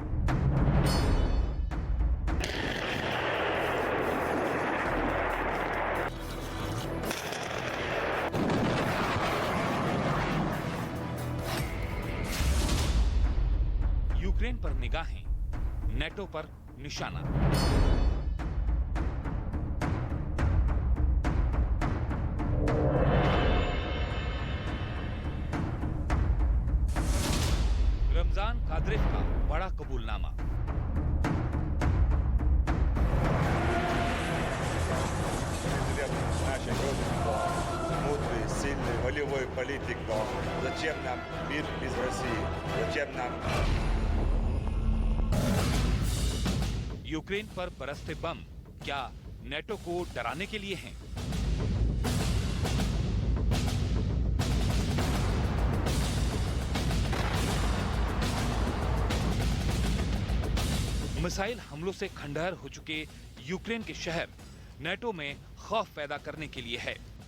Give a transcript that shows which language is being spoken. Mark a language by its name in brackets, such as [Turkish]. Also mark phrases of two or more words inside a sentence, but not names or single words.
[Hindi] यूक्रेन पर निगाहें, नेटो पर निशाना। रमजान कादिरोव का बड़ा कबूलनामा। [Russian] Мудрый, сильный, волевой политик, но зачем нам мир без России? Зачем нам... [Hindi] यूक्रेन पर बरसते बम क्या नेटो को डराने के लिए हैं? मिसाइल हमलों से खंडहर हो चुके यूक्रेन के शहर नेटो में खौफ पैदा करने के लिए है।